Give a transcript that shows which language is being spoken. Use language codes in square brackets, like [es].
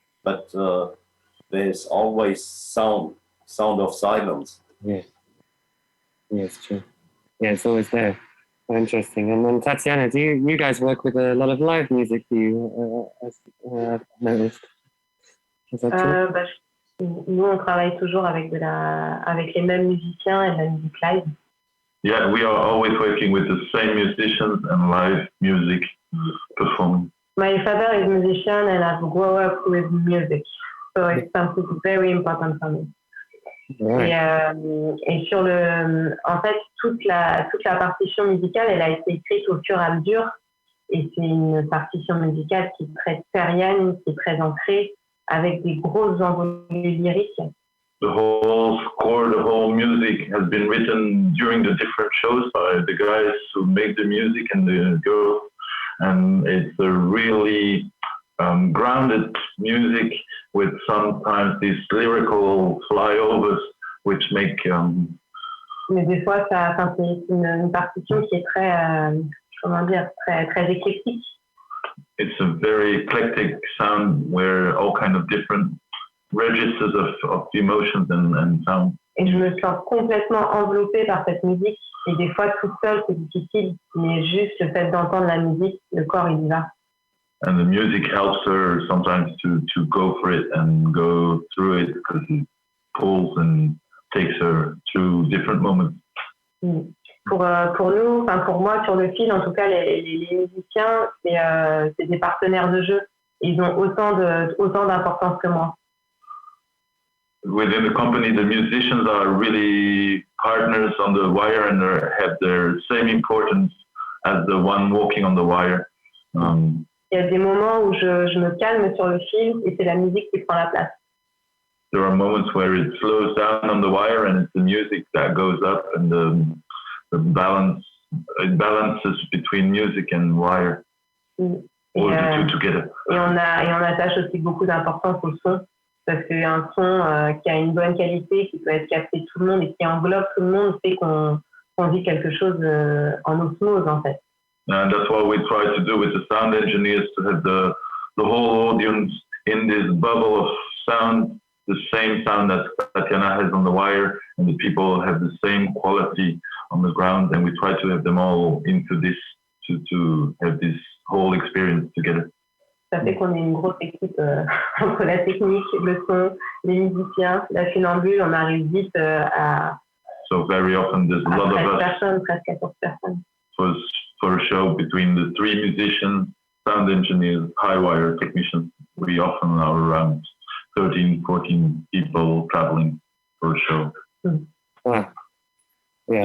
[en] But there's always sound of silence. Yeah, it's true. Yeah, it's always there. Interesting. And then Tatiana, do you guys work with a lot of live music? Do you noticed? Is that true? [fr] Nous, on travaille toujours avec les mêmes musiciens et la musique live. [en] Yeah, we are always working with the same musicians and live music performing. My father is a musician and I've grown up with music, so it's something very important for me. Right. [fr] Et sur en fait, toute la partition musicale, elle a été écrite au fur et à mesure, et c'est une partition musicale qui est très terrienne, qui est très ancrée, avec des grosses envolées lyriques. [en] The whole score, the whole music has been written during the different shows by the guys who make the music and the girls, and it's a really grounded music with sometimes these lyrical flyovers which make... [fr] Mais des fois, c'est une partition qui est très, très éclectique. [en] It's a very eclectic sound where all kind of different registers of emotions and sound. [fr] Et je me sens complètement enveloppée par cette musique. Et des fois, toute seule, c'est difficile. Mais juste le fait d'entendre la musique, le corps, il y va. [en] And the music helps her sometimes to go for it and go through it because it pulls and takes her through different moments. [fr] Pour nous, enfin pour moi sur le fil, en tout cas, les musiciens, c'est des partenaires de jeu. Ils ont autant d'importance que moi. [en] Within the company, the musicians are really partners on the wire and have their same importance as the one walking on the wire. [fr] Il y a des moments où je me calme sur le fil et c'est la musique qui prend la place. [en] There are moments where it slows down on the wire and it's the music that goes up, and it balances between music and wire. Or the two together. [fr] Et on attache aussi beaucoup d'importance au son, parce qu'un son qui a une bonne qualité, qui peut être capté de tout le monde et qui englobe tout le monde, fait qu'on vit quelque chose en osmose en fait. [en] And that's what we try to do with the sound engineers, to have the whole audience in this bubble of sound, the same sound that Tatiana has on the wire, and the people have the same quality on the ground, and we try to have them all into this, to have this whole experience together. [fr] Ça fait qu'on est une grosse équipe entre la technique, le son, les musiciens, la funambule, on arrive vite à... [en] So very often there's a lot of us. [fr] Presque 14 personnes. [en] For a show between the 3 musicians, sound engineers, highwire technicians, we often are around 13, 14 people traveling for a show. Wow. Yeah.